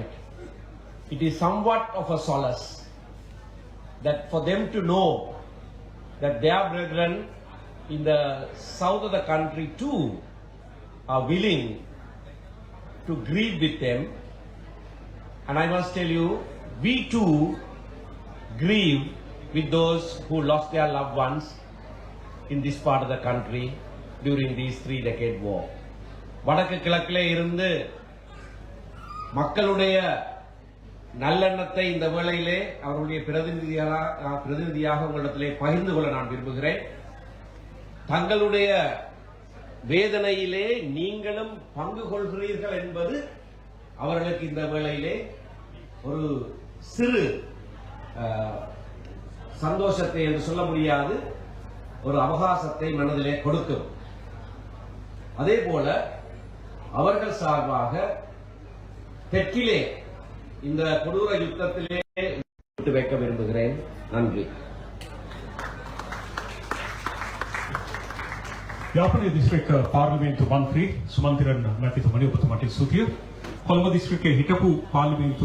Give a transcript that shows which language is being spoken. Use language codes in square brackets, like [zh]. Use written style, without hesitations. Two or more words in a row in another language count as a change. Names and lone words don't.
[en] It is somewhat of a solace that for them to know that their brethren in the south of the country too are willing to grieve with them. And I must tell you, we too grieve with those who lost their loved ones in this part of the country during these 3-decade war. [ta] வடக்கு கிழக்கிலே இருந்து மக்களுடைய நல்லெண்ணத்தை இந்த வேளையிலே அவருடைய பிரதிநிதியாக உங்களிடத்திலே பகிர்ந்து கொள்ள நான் விரும்புகிறேன். தங்களுடைய வேதனையிலே நீங்களும் பங்கு கொள்கிறீர்கள் என்பது அவர்களுக்கு இந்த வேளையிலே ஒரு சிறு சந்தோஷத்தை என்று சொல்ல முடியாது, ஒரு அவகாசத்தை மனதிலே கொடுக்கும். அதே போல அவர்கள் சார்பாக தெற்கிலே இந்த கொடூர யுத்தத்திலே விட்டு வைக்க விரும்புகிறேன். நன்றி. [si] යාපනයේ දිස්ත්‍රික්ක පාර්ලිමේන්තු මන්ත්‍රී සුමන්තිරන් මැතිතුමනි ඔබතුමාට ස්තුතිය. කොළඹ දිස්ත්‍රික්කයේ හිටපු පාර්ලිමේන්තු